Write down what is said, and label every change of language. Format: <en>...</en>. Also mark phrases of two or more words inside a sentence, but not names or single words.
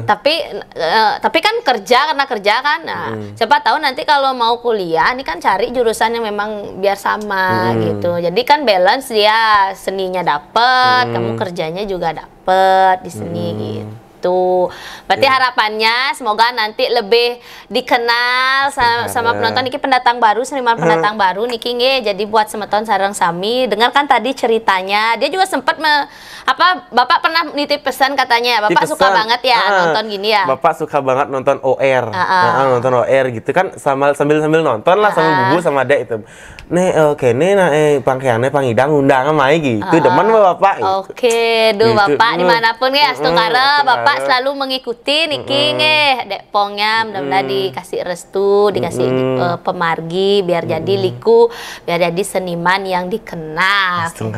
<id>Tapi kan kerja karena kerja kan. Nah, siapa tahu nanti kalau mau kuliah, ini kan cari jurusan yang memang biar sama gitu. Jadi kan balance dia, seninya dapet, kamu kerjanya juga dapet di seni gitu. Berarti harapannya semoga nanti lebih dikenal sama penonton. Niki pendatang baru, seniman pendatang baru Niki nge. Jadi buat semeton sareng sami, dengarkan tadi ceritanya. Dia juga sempat Bapak pernah nitip pesan katanya. Bapak suka banget ya nonton gini ya. Bapak suka banget nonton OR. Nonton OR gitu kan sambil nonton lah sama bubu sama Dek itu.</id> <ban>Kene pangkeane pangidang undang mai gitu. Demen Bapak.</ban> <id>Oke, duh Bapak dimanapun ya, Astungkara Bapak selalu mengikuti Niki Dekpongnya, mudah-mudahan dikasih restu, dikasih pemargi biar jadi liku, biar jadi seniman yang dikenal.</id>